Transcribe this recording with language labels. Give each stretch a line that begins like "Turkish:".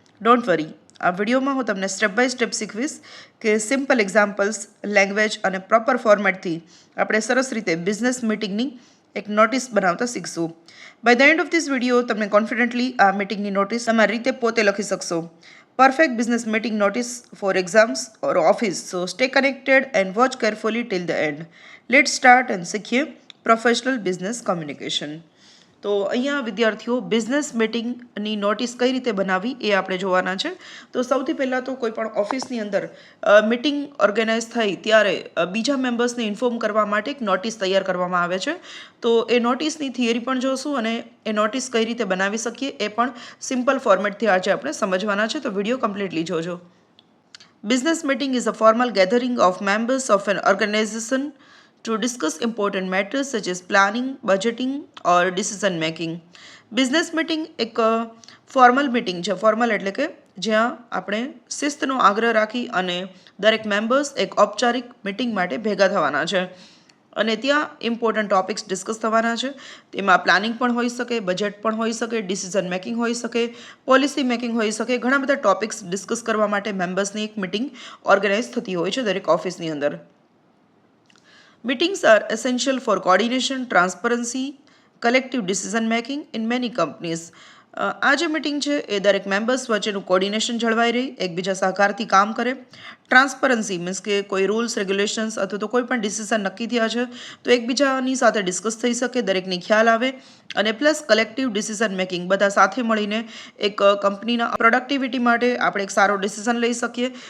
Gujarati: Don't worry, આ વિડીયોમાં હું તમને સ્ટેપ બાય સ્ટેપ શીખવીશ કે સિમ્પલ એક્ઝામ્પલ્સ, લેંગ્વેજ અને પ્રોપર ફોર્મેટથી આપણે સરસ રીતે બિઝનેસ મીટિંગની એક નોટિસ બનાવતા શીખશું.
English: by the end of this video
Gujarati: તમે કોન્ફિડન્ટલી આ મીટિંગની નોટિસ તમારી રીતે પોતે લખી શકશો.
English: Perfect business meeting notice for exams or office. So stay connected and watch carefully till the end. Let's start and
Gujarati: શીખીએ પ્રોફેશનલ બિઝનેસ કમ્યુનિકેશન. તો અહીંયા વિદ્યાર્થીઓ બિઝનેસ મીટિંગની નોટિસ કઈ રીતે બનાવવી એ આપણે જોવાના છે. તો સૌથી પહેલાં તો કોઈ પણ ઓફિસની અંદર મીટિંગ ઓર્ગેનાઇઝ થઈ ત્યારે બીજા મેમ્બર્સને ઇન્ફોર્મ કરવા માટે એક નોટિસ તૈયાર કરવામાં આવે છે. તો એ નોટિસની થિયરી પણ જોશું અને એ નોટિસ કઈ રીતે બનાવી શકીએ એ પણ સિમ્પલ ફોર્મેટથી આજે આપણે સમજવાના છે. તો વિડીયો કમ્પ્લીટલી જોજો.
English: Business meeting is a formal gathering of members of an organization to discuss important matters such as planning, budgeting or decision making.
Gujarati: Business meeting એક ફોર્મલ મીટિંગ છે. ફોર્મલ એટલે કે જ્યાં આપણે શિસ્તનો આગ્રહ રાખી અને દરેક મેમ્બર્સ એક ઔપચારિક મીટિંગ માટે ભેગા થવાના છે અને ત્યાં ઇમ્પોર્ટન્ટ ટોપિક્સ ડિસ્કસ થવાના છે. તેમાં પ્લાનિંગ પણ હોઈ શકે, બજેટ પણ હોઈ શકે, ડિસિઝન મેકિંગ હોઈ શકે, પોલિસી મેકિંગ હોઈ શકે. ઘણા બધા ટોપિક્સ ડિસ્કસ કરવા માટે મેમ્બર્સની એક મીટિંગ ઓર્ગેનાઇઝ થતી હોય છે દરેક ઓફિસની અંદર.
English: Meetings are essential for coordination, transparency, collective decision making in many companies.
Gujarati: આ જે મિટિંગ છે એ દરેક મેમ્બર્સ વચ્ચેનું કોર્ડિનેશન જળવાઈ રહે, એકબીજા સહકારથી કામ કરે. ટ્રાન્સપરન્સી મીન્સ કે કોઈ રૂલ્સ, રેગ્યુલેશન્સ અથવા તો કોઈ પણ ડિસિઝન નક્કી થયા છે તો એકબીજાની સાથે ડિસ્કસ થઈ શકે, દરેકની ખ્યાલ આવે. અને પ્લસ કલેક્ટિવ ડિસિઝન મેકિંગ, બધા સાથે મળીને એક કંપનીના પ્રોડક્ટિવિટી માટે આપણે એક સારો ડિસિઝન લઈ શકીએ.